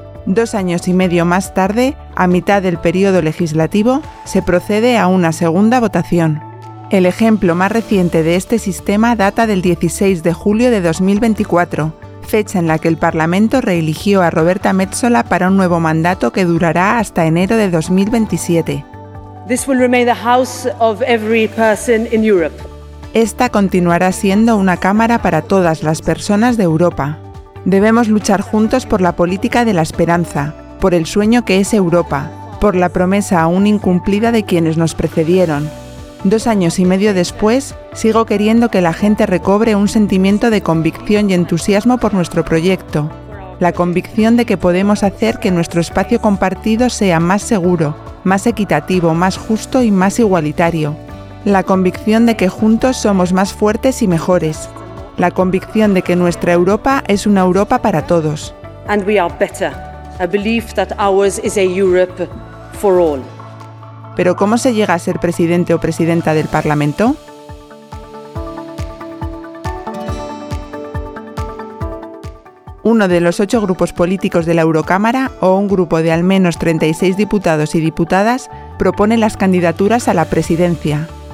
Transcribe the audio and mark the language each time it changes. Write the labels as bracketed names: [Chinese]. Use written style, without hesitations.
[Spanish] 2 años y medio más tarde, a mitad del periodo legislativo, se procede a una segunda votación. El ejemplo más reciente de este sistema data del 16 de julio de 2024, fecha en la que el Parlamento reeligió a Roberta Metsola para un nuevo mandato que durará hasta enero de 2027. [English] This will remain the house of every person in Europe. [Spanish] Esta continuará siendo una cámara para todas las personas de Europa. Debemos luchar juntos por la política de la esperanza, por el sueño que es Europa, por la promesa aún incumplida de quienes nos precedieron. 2 años y medio después, sigo queriendo que la gente recobre un sentimiento de convicción y entusiasmo por nuestro proyecto. La convicción de que podemos hacer que nuestro espacio compartido sea más seguro, más equitativo, más justo y más igualitario. La convicción de que juntos somos más fuertes y mejores. La convicción de que nuestra Europa es una Europa para todos. [English] And we are better. A belief that ours is a Europe for all. [Spanish] Pero ¿cómo se llega a ser presidente o presidenta del Parlamento? Uno de los 8 grupos políticos de la Eurocámara, o un grupo de al menos 36 diputados y diputadas, propone las candidaturas a la presidencia.